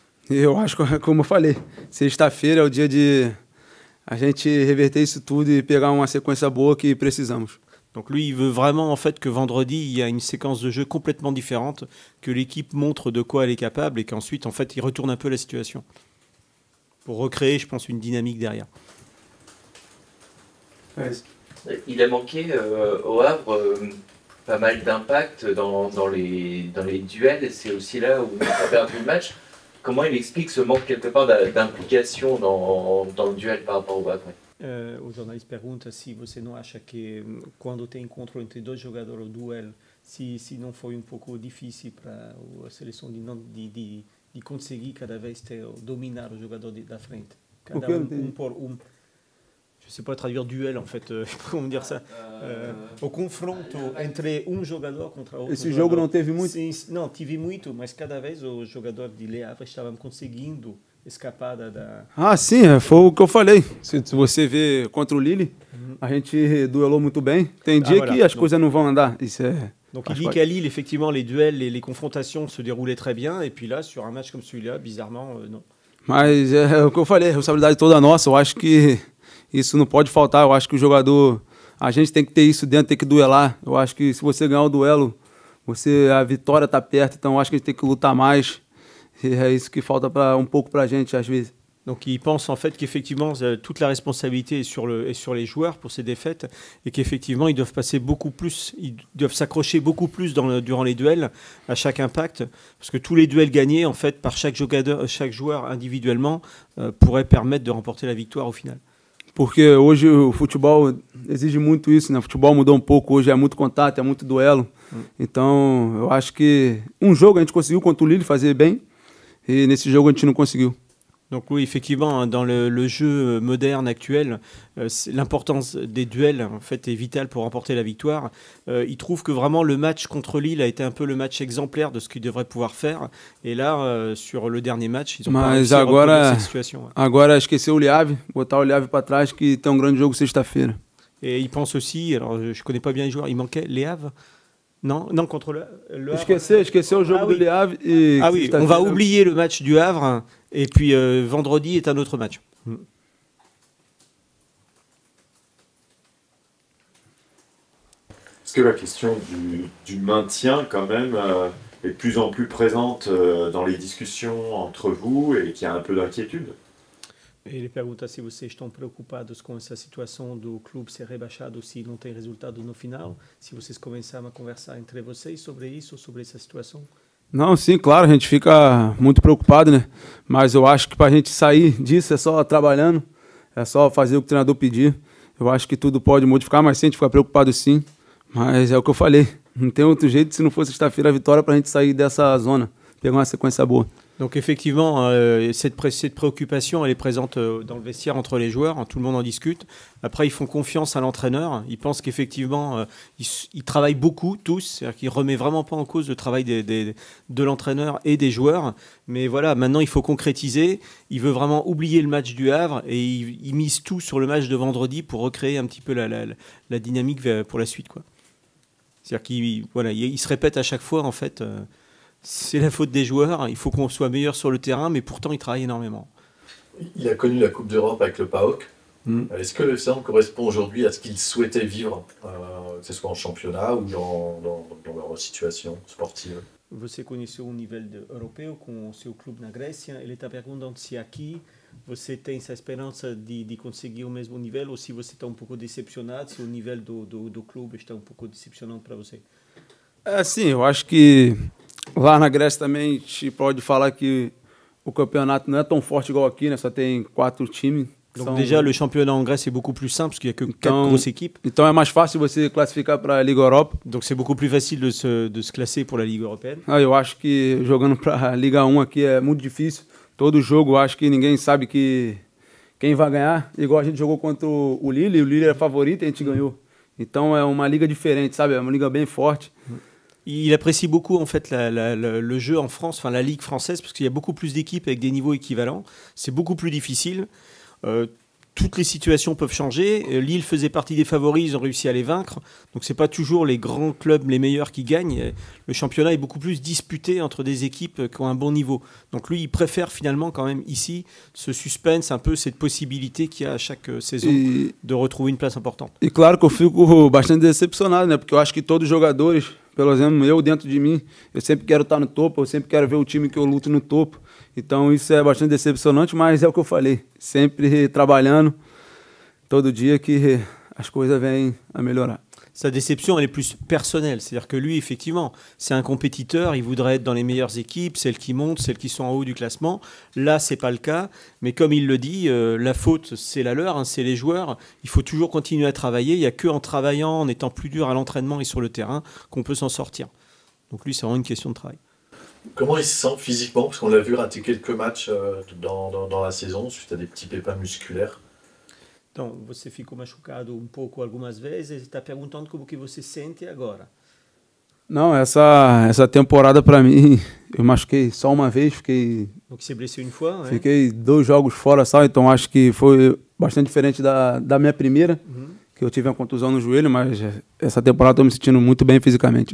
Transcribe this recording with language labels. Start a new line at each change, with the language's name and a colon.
Portuguese: E eu acho, como eu falei, sexta-feira é o dia de a gente reverter isso tudo e pegar uma sequência boa que precisamos.
French: Donc lui, il veut vraiment en fait que vendredi, il y a une séquence de jeu complètement différente, que l'équipe montre de quoi elle est capable et qu'ensuite, en fait, il retourne un peu la situation. Pour recréer, je pense, une dynamique derrière. Il a manqué au Havre pas mal d'impact dans les duels. C'est aussi là où on a perdu le match. Comment il explique ce manque quelque part d'implication dans le duel par rapport au Havre?
Portuguese: O jornalista pergunta se você não acha que quando tem encontro entre dois jogadores, o duelo, se não foi um pouco difícil para a seleção de conseguir cada vez dominar o jogador da frente. Cada um por um.
French: Je ne sais pas traduire duel en fait, comment dire ça.
Portuguese: O confronto entre jogador contra outro. Esse jogo não teve muito? Sim, não, tive muito, mas cada vez o jogador de Le Havre estava conseguindo escapada da... Ah, sim, foi o que eu falei. Se você vê contra o Lille, a gente duelou muito bem. Tem dia que as coisas não vão andar. Isso é...
French: Donc il dit qu'à Lille, effectivement, les duels et les confrontations se déroulaient très bien. Et puis là, sur un match comme celui-là, bizarrement, non.
Portuguese: Mas é o que eu falei, a responsabilidade toda nossa. Eu acho que isso não pode faltar. Eu acho que o jogador... A gente tem que ter isso dentro, tem que duelar. Eu acho que se você ganhar o duelo, a vitória está perto. Então eu acho que a gente tem que lutar mais.
French: Et c'est ce qui
Portuguese: falta
French: un peu pour la
Portuguese: gente às vezes.
French: Donc il pense en fait qu'effectivement toute la responsabilité est sur les joueurs pour ces défaites et qu'effectivement ils doivent passer beaucoup plus, ils doivent s'accrocher beaucoup plus durant les duels à chaque impact parce que tous les duels gagnés en fait par chaque joueur individuellement pourraient permettre de remporter la victoire au final.
Portuguese: Porque hoje o futebol exige muito isso, né? O futebol mudou um pouco, hoje é muito contato, é muito duelo. Então eu acho que jogo a gente conseguiu contra o Lille fazer bem.
French: Et
Portuguese: nesse jogo a gente não conseguiu.
French: Donc oui, effectivement, dans le jeu moderne actuel, l'importance des duels en fait est vitale pour remporter la victoire. Il trouve que vraiment le match contre Lille a été un peu le match exemplaire de ce qu'il devrait pouvoir faire. Et là, sur le dernier match, ils ont pas réussi à reproduire cette situation.
Portuguese: Agora esqueceu o Le Havre, botar o Le Havre para trás que tem grande jogo sexta-feira.
French: Et il pense aussi, alors je connais pas bien les joueurs, il manquait Le Havre. Non, contre le Havre.
Portuguese: Esqueceu o jogo do Le Havre.
French: Ah oui, on va oublier le match du Havre et puis vendredi est un autre match. que la question du maintien, quand même, est de plus en plus présente dans les discussions entre vous et qu'il y a un peu d'inquiétude?
Portuguese: Ele pergunta se vocês estão preocupados com essa situação do clube ser rebaixado se não tem resultado no final, se vocês começaram a conversar entre vocês sobre isso, sobre essa situação. Não, sim, claro, a gente fica muito preocupado, né? Mas eu acho que para a gente sair disso é só trabalhando, é só fazer o que o treinador pedir. Eu acho que tudo pode modificar, mas sim, a gente fica preocupado sim. Mas é o que eu falei, não tem outro jeito se não for sexta-feira a vitória para a gente sair dessa zona, pegar uma sequência boa.
French: Donc effectivement, cette préoccupation, elle est présente dans le vestiaire entre les joueurs, tout le monde en discute. Après, ils font confiance à l'entraîneur, ils pensent qu'effectivement, ils travaillent beaucoup tous, c'est-à-dire qu'ils ne remettent vraiment pas en cause le travail de l'entraîneur et des joueurs. Mais voilà, maintenant il faut concrétiser, il veut vraiment oublier le match du Havre et il mise tout sur le match de vendredi pour recréer un petit peu la dynamique pour la suite, quoi. C'est-à-dire qu'il se répète à chaque fois, en fait... c'est la faute des joueurs, il faut qu'on soit meilleur sur le terrain, mais pourtant il travaille énormément. Il a connu la Coupe d'Europe avec le PAOK. Est-ce que le CERN correspond aujourd'hui à ce qu'il souhaitait vivre, que ce soit en championnat ou dans leur situation sportive?
Portuguese: Você conheceu um nível europeu com o seu clube na Grécia, ele está perguntando se aqui você tem essa esperança de conseguir o mesmo nível ou se você está pouco decepcionado, se o nível do clube está pouco decepcionante para você. Sim, eu acho que lá na Grécia também a gente pode falar que o campeonato não é tão forte igual aqui, né? Só tem 4 times.
French: Donc déjà, le championnat en Grèce est beaucoup plus simple parce qu'il n'y a que 4 grosses équipes.
Portuguese: Então é mais fácil você classificar para a Liga Europa.
French: Donc c'est beaucoup plus facile de se classer pour la Ligue européenne.
Portuguese: Eu acho que jogando para a Liga 1 aqui é muito difícil. Todo jogo eu acho que ninguém sabe quem vai ganhar. Igual a gente jogou contra o Lille era favorito e a gente ganhou. Então é uma liga diferente, sabe? É uma liga bem forte.
French: Il apprécie beaucoup en fait le jeu en France, enfin la Ligue française, parce qu'il y a beaucoup plus d'équipes avec des niveaux équivalents. C'est beaucoup plus difficile. Toutes les situations peuvent changer. Lille faisait partie des favoris, ils ont réussi à les vaincre. Donc c'est pas toujours les grands clubs les meilleurs qui gagnent. Le championnat est beaucoup plus disputé entre des équipes qui ont un bon niveau. Donc lui, il préfère finalement quand même ici ce suspense, un peu cette possibilité qu'il y a à chaque saison de retrouver une place importante.
Portuguese: E claro que eu fico bastante decepcionado, né? Porque eu acho que todos os jogadores, pelo exemplo, eu dentro de mim, eu sempre quero estar no topo, eu sempre quero ver o time que eu luto no topo. Então isso é bastante decepcionante, mas é o que eu falei. Sempre trabalhando, todo dia que as coisas vêm a melhorar.
French: Sa déception, elle est plus personnelle. C'est-à-dire que lui, effectivement, c'est un compétiteur, il voudrait être dans les meilleures équipes, celles qui montent, celles qui sont en haut du classement. Là, c'est pas le cas. Mais comme il le dit, la faute, c'est la leur, hein, c'est les joueurs. Il faut toujours continuer à travailler. Il n'y a qu'en travaillant, en étant plus dur à l'entraînement et sur le terrain, qu'on peut s'en sortir. Donc lui, c'est vraiment une question de travail. Comment il se sent physiquement? Parce qu'on l'a vu rater quelques matchs dans la saison suite à des petits pépins musculaires.
Portuguese: Então, você ficou machucado pouco algumas vezes, está perguntando como que você sente agora. Não, essa temporada para mim, eu machuquei só uma vez,
French: Donc
Portuguese: você
French: blessé une fois,
Portuguese: né? Fiquei 2 jogos fora só, então acho que foi bastante diferente da minha primeira, que eu tive uma contusão no joelho, mas essa temporada estou me sentindo muito bem fisicamente.